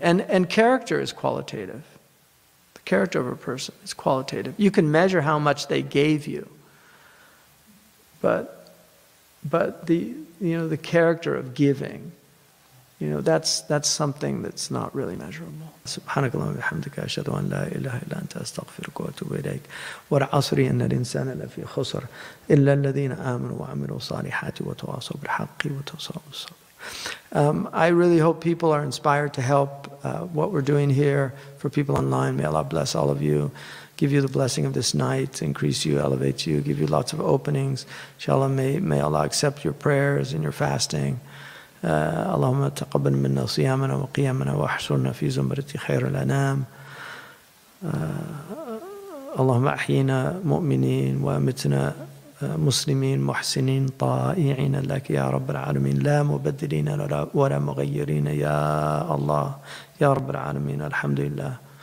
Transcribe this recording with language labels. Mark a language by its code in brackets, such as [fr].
[en] And character is qualitative. The character of a person is qualitative. You can measure how much they gave you, but the character of giving, that's something that's not really measurable. [ar] سبحانك اللهم وبحمدك أشهد أن لا إله إلا أنت أستغفرك وأتوب إليك والعصر إن الإنسان لفي خسر إلا الذين آمنوا وعملوا الصالحات وتواصوا بالحق وتواصوا بالصبر. [en] I really hope people are inspired to help what we're doing here for people online. May Allah bless all of you, give you the blessing of this night, increase you, elevate you, give you lots of openings. Inshallah, may Allah accept your prayers and your fasting. [ar] اللهم تقبل منا صيامنا وقيامنا واحشرنا في زمرة خير الأنام. اللهم أحينا مؤمنين وأمتنا مسلمين محسنين طائعين لك يا رب العالمين لا مبدلين ولا مغيرين يا الله يا رب العالمين. الحمد لله.